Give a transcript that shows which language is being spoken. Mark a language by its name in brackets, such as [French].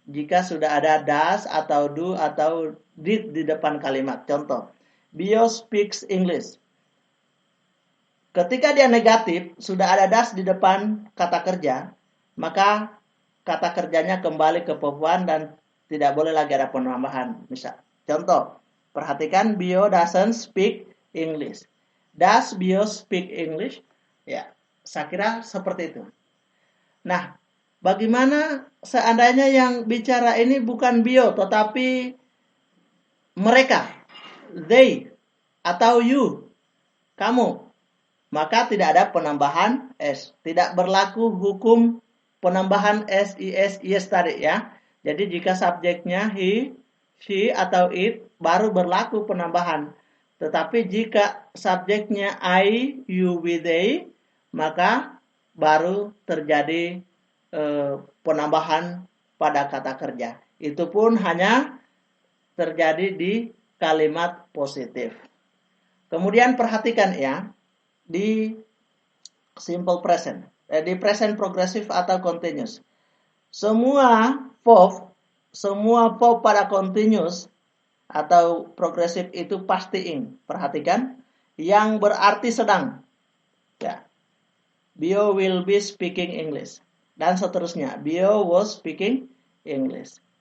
[Indonesian] Jika sudah ada does atau do atau did di depan kalimat. Contoh, [English] Bio speaks English. [Indonesian] Ketika dia negatif, sudah ada does di depan kata kerja, maka kata kerjanya kembali ke verb 1 dan tidak boleh lagi ada penambahan. Misal, contoh, perhatikan [English] Bio doesn't speak English. Does Bio speak English? [Indonesian] Ya, saya kira seperti itu. Nah, bagaimana seandainya yang bicara ini bukan Bio, tetapi mereka, they, atau you, kamu, maka tidak ada penambahan S. Tidak berlaku hukum penambahan S, is, yes tadi ya. Jadi jika subjeknya he, she, atau it, baru berlaku penambahan. Tetapi jika subjeknya I, you, we, they, maka baru terjadi penambahan pada kata kerja. Itu pun hanya terjadi di kalimat positif. Kemudian perhatikan ya, di simple present, di present progressive atau continuous. Semua verb pada continuous atau progresif itu pasti ing. Perhatikan, yang berarti sedang. Ya. [English] Bio will be speaking English. [Indonesian] Dan seterusnya. [English] Bio was speaking English.